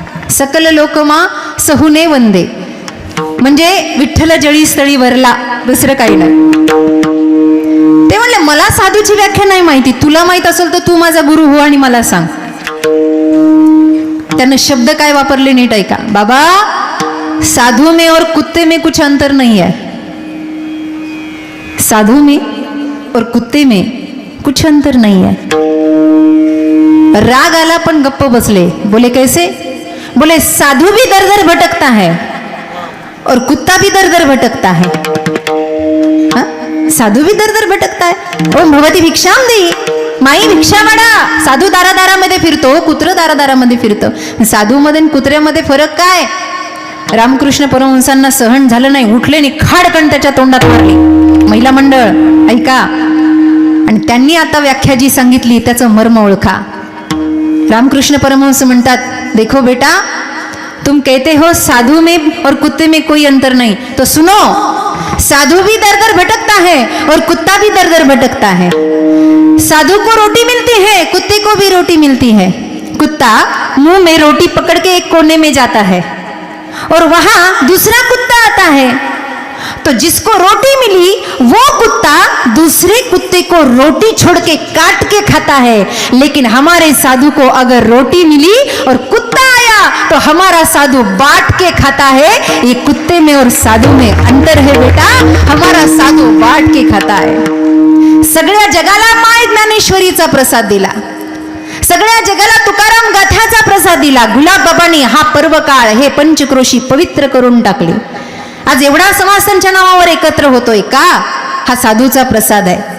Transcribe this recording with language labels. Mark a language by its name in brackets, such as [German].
[Marathi] सकल लोकमा सहुने वंदे म्हणजे विठ्ठल जळी स्थळी वरला, दुसरं काही नाही. ते म्हणले मला साधूची व्याख्या नाही माहिती, तुला माहित असेल तर तू माझा गुरु हो आणि मला सांग. त्यानं शब्द काय वापरले नीट ऐका. [Hindi] बाबा साधू में और कुत्ते में कुछ अंतर नहीं है. साधू में और कुत्ते में कुछ अंतर नहीं है. [Marathi] राग आला पण गप्प बसले. [Hindi] बोले कैसे? बोले साधू भी दर दर भटकता है और कुत्ता भी दर दर भटकता है. साधू भी दर दर भटकता है. ओम भवती भिक्षाम देई, माई भिक्षा माडा. [Marathi] साधू दारादारामध्ये फिरतो, कुत्र दारादारामध्ये फिरतं. साधूमध्ये आणि कुत्र्यामध्ये फरक काय? रामकृष्ण परमहंसांना सहन झालं नाही, उठले आणि खाडकन त्याच्या तोंडात मारली. महिला मंडळ ऐका, आणि त्यांनी आता व्याख्या जी सांगितली त्याचं मर्म ओळखा. रामकृष्ण परमहंस म्हणतात, [Hindi] देखो बेटा तुम कहते हो साधु में और कुत्ते में कोई अंतर नहीं, तो सुनो साधु भी दर दर भटकता है और कुत्ता भी दर दर भटकता है. साधु को रोटी मिलती है, कुत्ते को भी रोटी मिलती है. कुत्ता मुंह में रोटी पकड़ के एक कोने में जाता है और वहां दूसरा कुत्ता आता है, तो जिसको रोटी मिली वो कुत्ता दूसरे कुत्ते को रोटी छोड़ के काट के खाता है. लेकिन हमारे साधु को अगर रोटी मिली और कुत्ता आया तो हमारा साधु बांट के खाता है. ये कुत्ते में और साधु में अंतर है बेटा, हमारा साधु बांट के खाता है. [Marathi] सगळ्या जगाला माय ज्ञानेश्वरीचा प्रसाद दिला, सगळ्या जगाला तुकाराम गाथाचा प्रसाद दिला. गुलाब बाबांनी हा पर्व काळ हे पंचक्रोशी पवित्र करून टाकले. आज एवढा समाज त्यांच्या नावावर एकत्र होतोय का? हा साधूचा प्रसाद आहे.